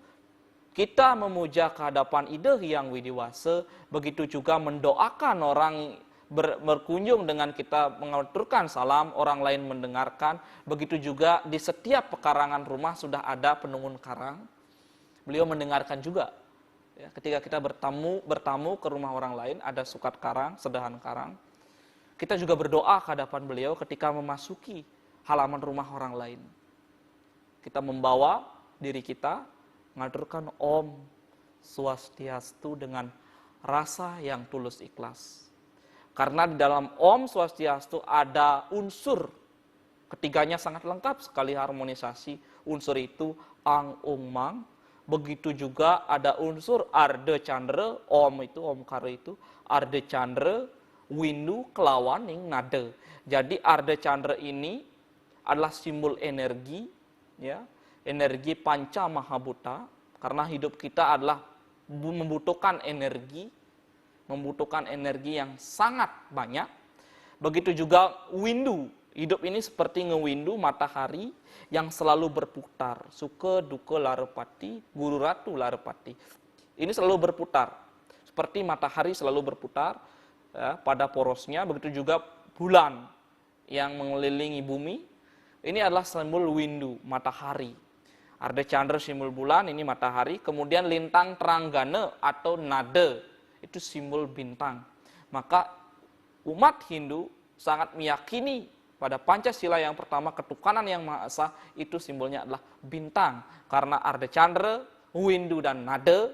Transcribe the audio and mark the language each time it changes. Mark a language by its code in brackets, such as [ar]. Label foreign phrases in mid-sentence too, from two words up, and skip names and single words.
[id] Kita memuja kehadapan Ida Hyang Widiwasa, begitu juga mendoakan orang berkunjung dengan kita mengaturkan salam, orang lain mendengarkan. Begitu juga di setiap pekarangan rumah sudah ada penungun karang. Beliau mendengarkan juga. Ya, ketika kita bertamu ke rumah orang lain, ada sukat karang, sedahan karang. Kita juga berdoa ke hadapan beliau ketika memasuki halaman rumah orang lain. Kita membawa diri kita, mengaturkan Om Swastiastu dengan rasa yang tulus ikhlas. Karena di dalam Om Swastiastu ada unsur, ketiganya sangat lengkap sekali harmonisasi. Unsur itu Ang Ung Mang, begitu juga ada unsur Arde Chandra, Om itu, Om Kara itu, Arde Chandra, Windu, Kelawaning, Nade. Jadi Arde Chandra ini adalah simbol energi, ya, energi panca mahabhuta, karena hidup kita adalah membutuhkan energi yang sangat banyak. Begitu juga windu, hidup ini seperti ngewindu matahari yang selalu berputar, suka duka larepati, guru ratu larepati. Ini selalu berputar, seperti matahari selalu berputar, ya, pada porosnya. Begitu juga bulan yang mengelilingi bumi, ini adalah simbol windu, matahari. Arde Chandra simbol bulan, ini matahari. Kemudian lintang teranggana atau nada, itu simbol bintang. Maka umat Hindu sangat meyakini Pada Pancasila yang pertama, ketuhanan yang Maha Esa itu simbolnya adalah bintang. Karena Arda Candra, Windu, dan Nada.